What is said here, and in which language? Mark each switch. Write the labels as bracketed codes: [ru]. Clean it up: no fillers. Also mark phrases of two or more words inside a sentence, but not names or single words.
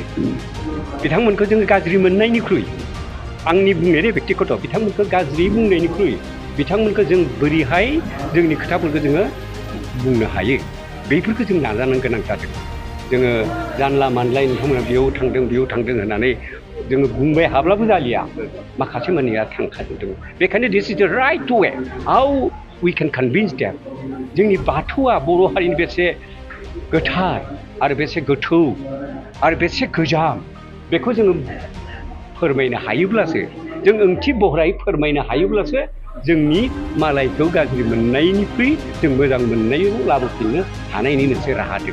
[brx] बिथांमोनखौ जोङो गाज्रि मोननायनिख्रुइ, आंनि बुंनाय बेक्तिगत, बिथांमोनखौ गाज्रि बुंनायनिख्रुइ बिथांमोनखौ जों बोरैहाय जोंनि खोथाफोरखौ जोङो बुंनो हायो, बेफोरखौ जों नाजानो गोनां जादों। जोङो जानला मानलाय नोंथांमोना बेयाव थांदों होननानै जोङो बुंबाय हाब्लाबो जालिया, माखासे मानिया थांखाजोबदों। [en] बेखायनो this is the right way how we can convince them. [brx] जोंनि बाथौआ बर' हारिनि बेसे गोथार आरो बेसे गोथौ आरो बेसे गोजाम, बेखौ जोङो फोरमायनो हायोब्लासो, जों ओंथि बहरायै फोरमायनो हायोब्लासो जोंनि मालायखौ गाज्रि मोननायनिख्रुइ जों मोजां मोननायाव लाबोफिननो हानायनि मोनसे राहा दङ।